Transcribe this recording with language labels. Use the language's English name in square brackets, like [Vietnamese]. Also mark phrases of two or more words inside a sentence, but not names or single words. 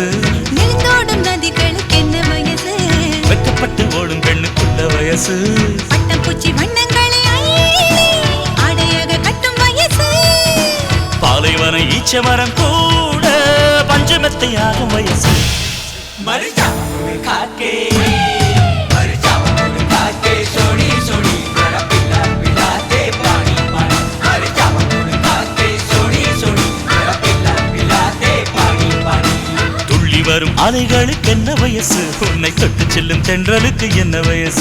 [Tamil] நெடுந்தோடும் நதிகளுக்கு என்ன வயசு. வெட்கப்பட்டு ஓடும் பெண்ணுக்குள்ள வயசு. பட்டப்பூச்சி வண்ணங்களை அள்ளி ஆடையாக கட்டும் வயசு. பாலைவன ஈச்ச மரம் கூட பஞ்சமெத்தையாகும் வயசு. [Punjabi] ਮਰ ਜਾਵਾ ਗੁੜ ਖਾ ਕੇ, ਮਰ ਜਾਵਾ ਗੁੜ ਖਾ ਕੇ ਸੋਨੀ ਸੋਨੀ ਜ਼ਰਾ ਪਿਲਾ ਪਿਲਾ ਦੇ ਪਾਣੀ ਪਾਣੀ। ਮਰ ਜਾਵਾ ਗੁੜ ਖਾ ਕੇ ਸੋਨੀ ਸੋਨੀ ਜ਼ਰਾ ਪਿਲਾ ਪਿਲਾ ਦੇ ਪਾਣੀ ਪਾਣੀ। [Tamil] துள்ளி வரும் அலைகளுக்கு என்ன வயசு, உன்னை தொட்டு செல்லும் தென்றலுக்கு என்ன வயசு.